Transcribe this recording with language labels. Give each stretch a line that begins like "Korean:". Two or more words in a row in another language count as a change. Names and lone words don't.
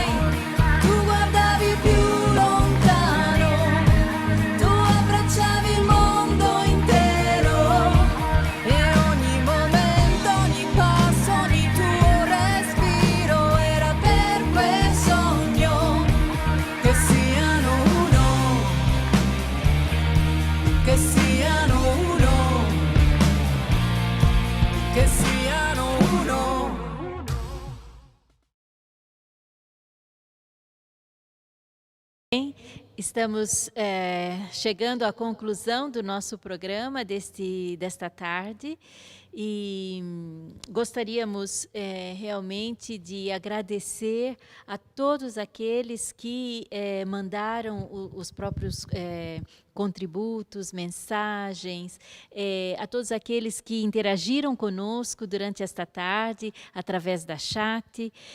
Italian: Tu guardavi più lontano, tu abbracciavi il mondo intero e ogni momento, ogni passo, ogni tuo respiro era per quel sogno. Che siano uno, che siano uno, che siano uno.
Portuguese: Bem, estamos chegando à conclusão do nosso programa desta tarde e gostaríamos realmente de agradecer a todos aqueles que mandaram os próprios contributos, mensagens, a todos aqueles que interagiram conosco durante esta tarde através da chat.